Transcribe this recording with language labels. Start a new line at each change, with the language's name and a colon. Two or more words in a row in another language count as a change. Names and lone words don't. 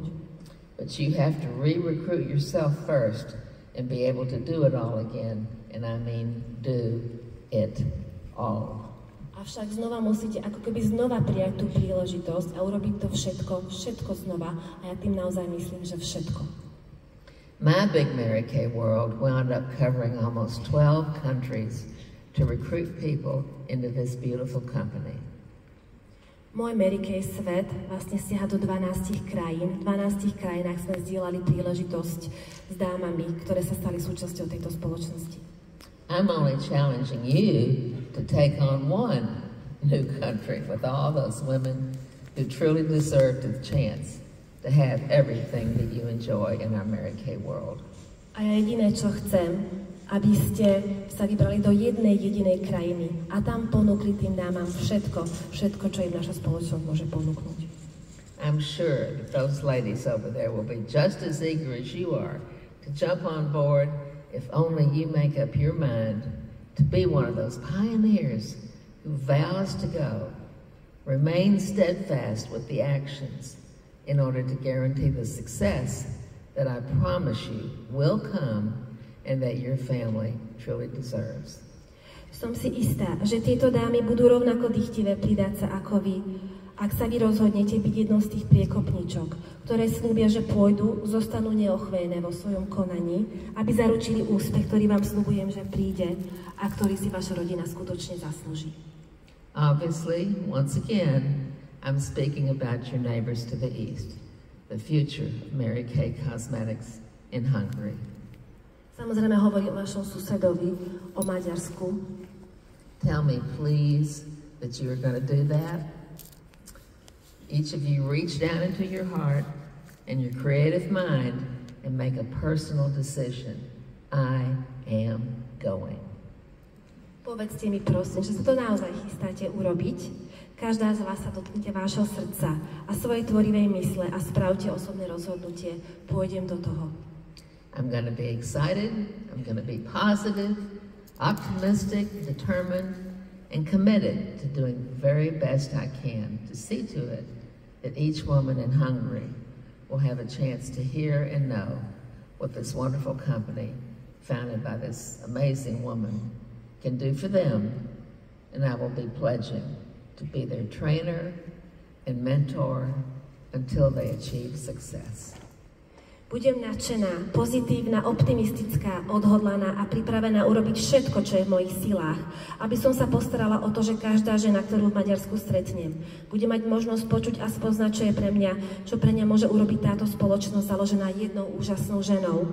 English: But you have to re-recruit yourself first and be able to do it all again, and I mean do it all.
Slovak: Avšak znova musíte ako keby znova prijať tú príležitosť a urobiť to všetko znova a ja tým naozaj myslím, že všetko.
English: My big Mary Kay world wound up covering almost 12 countries to recruit people into this beautiful company.
Slovak: Môj Mary Kay svet vlastne siaha do 12 krajín. V 12 krajinách sme zdieľali príležitosť s dámami, ktoré sa stali súčasťou tejto spoločnosti.
English: I'm only challenging you to take on one new country with all those women who truly deserve the chance to have everything that you enjoy in our Mary Kay world.
Slovak: A ja jediné, čo chcem, aby ste sa vybrali do jednej jedinej krajiny a tam ponúkli tým dámam všetko, čo im naša spoločnosť môže ponúknuť.
English: I'm sure that those ladies over there will be just as eager as you are to jump on board if only you make up your mind to be one of those pioneers who vows to go, remain steadfast with the actions in order to guarantee the success that I promise you will come and that your family truly deserves.
Slovak: Som si istá, že tieto dámy budú rovnako dychtivé pridať sa ako vy, ak sa vy rozhodnete byť jednou z tých priekopníčok, ktoré slúbia, že pôjdu, zostanú neochvejné vo svojom konaní, aby zaručili úspech, ktorý vám sľubujem, že príde a ktorý si vaša rodina skutočne zaslúži.
English: Obviously, once again, I'm speaking about your neighbors to the east, the future of Mary Kay Cosmetics in Hungary.
Slovak: Samozrejme hovorí o vašom susedovi, o Maďarsku.
English: Tell me, please, that you are going to do that. Each of you reach down into your heart and your creative mind and make a personal decision. I am going.
Slovak: Povedzte mi prosím, že sa to naozaj chystáte urobiť. Každá z vás sa dotknite vášho srdca a svojej tvorivej mysle a spravte osobné rozhodnutie. Pôjdem do toho.
English: I'm going to be excited, I'm going to be positive, optimistic, determined, and committed to doing the very best I can to see to it that each woman in Hungary will have a chance to hear and know what this wonderful company, founded by this amazing woman, can do for them, and I will be pledging to be their trainer and mentor until they achieve success.
Slovak: Budem nadšená, pozitívna, optimistická, odhodlaná a pripravená urobiť všetko, čo je v mojich silách, aby som sa postarala o to, že každá žena, ktorú v Maďarsku stretnem, bude mať možnosť počuť a spoznať, čo pre mňa môže urobiť táto spoločnosť založená jednou úžasnou ženou.